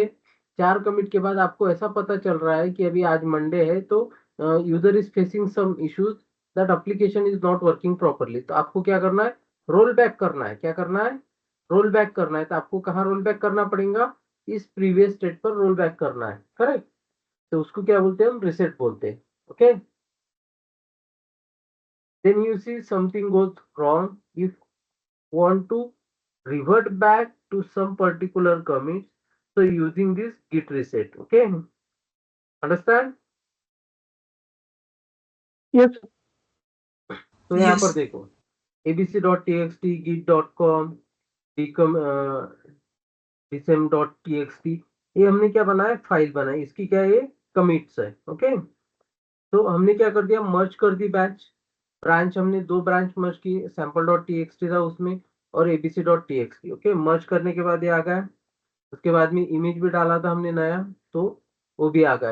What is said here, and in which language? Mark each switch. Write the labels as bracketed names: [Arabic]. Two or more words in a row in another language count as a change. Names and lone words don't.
[Hindi] 4 कमिट के बाद आपको ऐसा पता चल रहा है कि अभी आज मंडे है, तो [English] user is facing some issues, that application is not working properly. [Hindi] तो आपको क्या करना है, [English] roll back [Hindi] करना है। क्या करना है, [English] roll back [Hindi] करना है। तो आपको कहाँ [English] roll back [Hindi] करना पड़ेगा, इस प्रीवियस स्टेट पर [English] roll back [Hindi] करना है। करेक्ट, तो उसको क्या बोलते हैं, हम रिसेट बोलते हैं। [English] ओके, then you see something goes wrong, if want to revert back to some particular commit, so using this git reset. Okay, understand? Yes. [Hindi] तो यहाँ पर देखो, abc.txt, git.com, dism.txt, ये हमने क्या बनाया, फाइल बनाई, इसकी क्या है, कमिट्स है। ओके, तो हमने क्या कर दिया, मर्ज कर दी ब्रांच हमने 2 ब्रांच मर्ज की, सैंपल डॉट टीएक्सटी था उसमें और एबीसी डॉट टीएक्सटी। ओके, मर्ज करने के बाद ये आ गया। उसके बाद में इमेज भी डाला था हमने नया, तो वो भी आ गया।